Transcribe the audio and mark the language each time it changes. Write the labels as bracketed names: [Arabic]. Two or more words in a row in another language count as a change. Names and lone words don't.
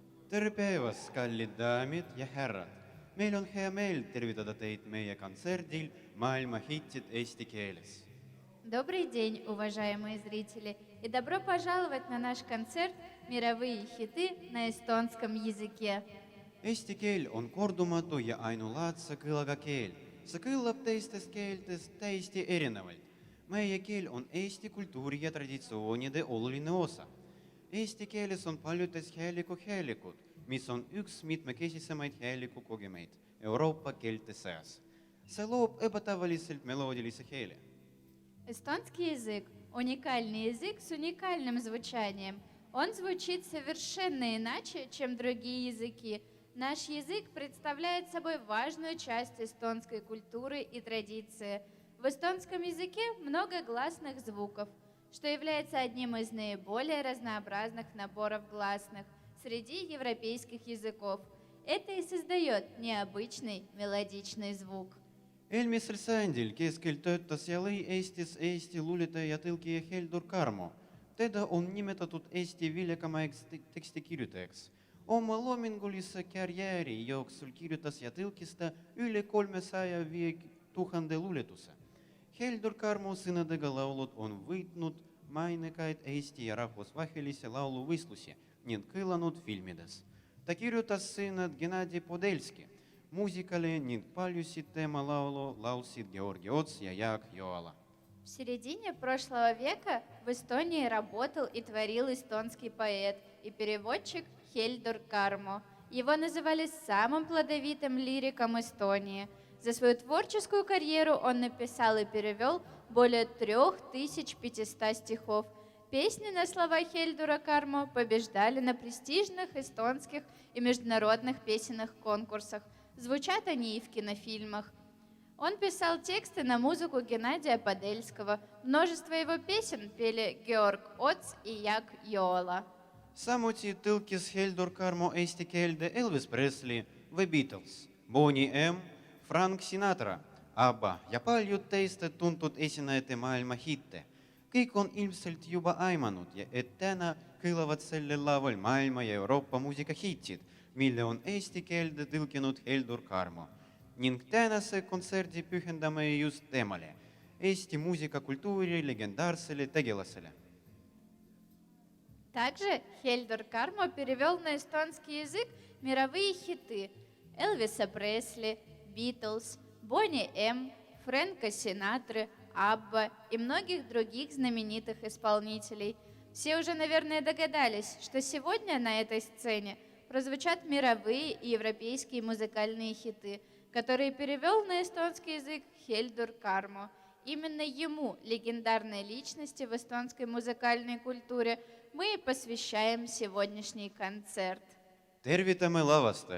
[Estonian] tere päevast, kallid daamid ja härrad! Meil on hea meel tervitada teid meie kontserdil maailma hitid eesti keeles. [Russian] Добрый день, уважаемые зрители, и добро пожаловать на наш концерт «Мировые хиты на эстонском языке». [Estonian] Eesti keel on kordumatu ja ainulaadse kõlaga keel. See kõlab teistest keeltest täiesti erinevalt. Meie keel on eesti kultuuri ja traditsioonide oluline osa. Eesti keeles on paljudes häälikud, mis on üks mitmekesisemaid häälikukogemeid Euroopa keelte seas. See loob ebatavaliselt meloodilise hääle. [Russian] Эстонский язык – уникальный язык с уникальным звучанием. Он звучит совершенно иначе, чем другие языки. Наш язык представляет собой важную часть эстонской культуры и традиции. В эстонском языке много гласных звуков, что является одним из наиболее разнообразных наборов гласных среди европейских языков. Это и создает необычный мелодичный звук. [Estonian] Eelmisel sajandil keskel töötas ja lõi Eestis Eesti luuletaja ja tõlkija Heldur Karmo. Teda on nimetatud Eesti viljakamaks tekstikirjutajaks. Oma loomingulise karjääri jooksul kirjutas ja tõlkis ta üle 305 000 luuletuse. Heldur Karmo sõnadega laulud on võitnud mainekaid Eesti ja rahvusvahelisi lauluvõistlusi ning kõlanud filmides. Ta kirjutas sõnad Gennadi Podelski muusikale ning paljusid tema laulu laulsid Georgi Ots ja Jaak Joala. [Russian] В середине прошлого века в Эстонии работал и творил эстонский поэт и переводчик Хельдур Кармо. Его называли самым плодовитым лириком Эстонии. За свою творческую карьеру он написал и перевел более 3500 стихов. Песни на слова Хельдура Кармо побеждали на престижных эстонских и международных песенных конкурсах. Звучат они и в кинофильмах. Он писал тексты на музыку Геннадия Подельского. Множество его песен пели Georg Ots и Jaak Joala. [Estonian] Samuti tõlkis Heldur Karmo eesti keelde Elvis Presley, The Beatles, Bonnie M, Frank Sinatra, ABBA ja paljud teised tuntud esinejate maailma hitte. Kõik on ilmselt juba aimanud, et täna kõlavad sellel laval maailma ja Euroopa muusikahitid, mille on eesti keelde tõlkinud Heldur Karmo. Ning tänase kontserdi pühendame just temale, Eesti muusikakultuuri legendaarsele tegelasele. [Russian] Также Хельдур Кармо перевел на эстонский язык мировые хиты Элвиса Пресли, Битлз, Бонни М, Фрэнка Синатры, Абба и многих других знаменитых исполнителей. Все уже, наверное, догадались, что сегодня на этой сцене прозвучат мировые и европейские музыкальные хиты, которые перевел на эстонский язык Хельдур Кармо. Именно ему, легендарной личности в эстонской музыкальной культуре, мы и посвящаем сегодняшний концерт. [Estonian] Tervitame lavastajad!